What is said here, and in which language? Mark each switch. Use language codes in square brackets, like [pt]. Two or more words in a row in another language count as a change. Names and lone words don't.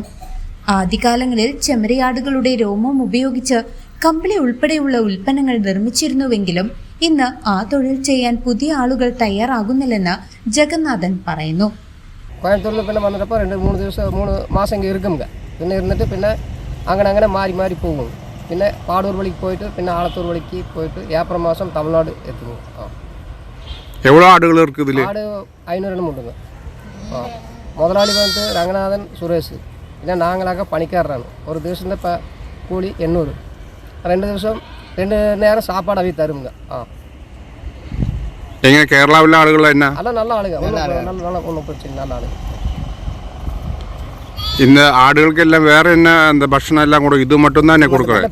[ml] ആദ്യകാലങ്ങളിൽ ചെമ്മരിയാടുകളുടെ രോമം ഉപയോഗിച്ച് കമ്പിളി ഉൾപ്പെടെയുള്ള ഉൽപ്പന്നങ്ങൾ നിർമ്മിച്ചിരുന്നുവെങ്കിലും ഇന്ന് ആ തൊഴിൽ ചെയ്യാൻ പുതിയ ആളുകൾ തയ്യാറാകുന്നില്ലെന്ന് ജഗന്നാഥൻ പറയുന്നു. കോയമ്പത്തൂരിൽ പിന്നെ വന്നിട്ടപ്പോൾ 2-3 മാസം ഇങ്ങനെ ഇരിക്കുമ്പോൾ പിന്നെ ഇരുന്നിട്ട് പിന്നെ അങ്ങനെ മാറി പോകും. പിന്നെ പാടൂർ വഴിക്ക് പോയിട്ട് പിന്നെ ആലത്തൂർ വഴിക്ക് പോയിട്ട് ഏപ്രിൽ മാസം തമിഴ്നാട് എത്തുന്നു. [ta] എவ்வளோ ஆடுகள் இருக்குது? ஆடு 500 உண்டுங்க. முதலாளி வந்து ரங்கநாதன், சுரேஷ். [ml] പിന്നെ നാങ്ങളൊക്കെ പണിക്കാരനാണ്. ഒരു ദിവസത്തെ കൂലി 800. 2 ദിവസം 2 നേരം സാപ്പാട് അവർ തരുക. എങ്ങനെ കേരളത്തിലെ ആളുകൾ തന്നെ? അല്ല, നല്ല ആളുകൾ, നല്ല ഒന്നും പ്രശ്നം, നല്ല ആളുകൾ. ഇന്ന് ആടുകൾക്കെല്ലാം വേറെ തന്നെ എന്താ ഭക്ഷണം എല്ലാം കൂടെ ഇത് മറ്റും തന്നെ കൊടുക്കുക?